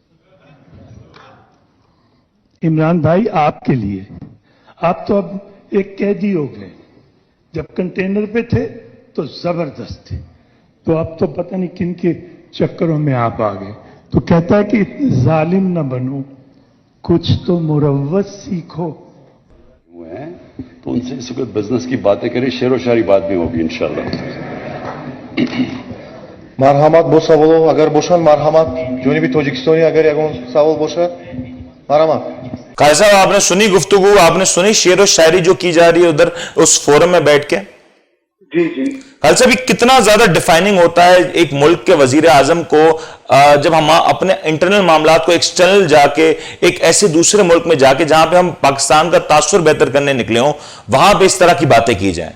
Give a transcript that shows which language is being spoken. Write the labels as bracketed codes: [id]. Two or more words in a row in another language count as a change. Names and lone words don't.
[ur] عمران بھائی آپ کے لیے، آپ تو اب ایک قیدی ہو گئے، جب کنٹینر پہ تھے تو زبردست تھے، تو اب تو پتا نہیں کن کے چکروں میں آپ آ گئے. تو کہتا ہے کہ اتنے ظالم نہ بنو، کچھ تو مروت سیکھو. تو ان سے اس وقت بزنس کی باتیں کریں، شعر و شاعری بات بھی ہوگی ان شاء اللہ. [uz] Marhamat bu savolu agar boşan marhamat Joni bir Tojikistoni agar yagon savol boşa marhamat। [ur] خالد صاحب آپ نے سنی گفتگو، آپ نے سنی شعر اور شاعری جو کی جا رہی ہے ادھر اس فورم میں بیٹھ کے. جی جی. خالد صاحب کتنا زیادہ ڈیفائننگ ہوتا ہے ایک ملک کے وزیر اعظم کو جب ہم اپنے انٹرنل معاملات کو ایکسٹرنل جا کے ایک ایسے دوسرے ملک میں جا کے جہاں پہ ہم پاکستان کا تاثر بہتر کرنے نکلے ہوں، وہاں پہ اس طرح کی باتیں کی جائیں.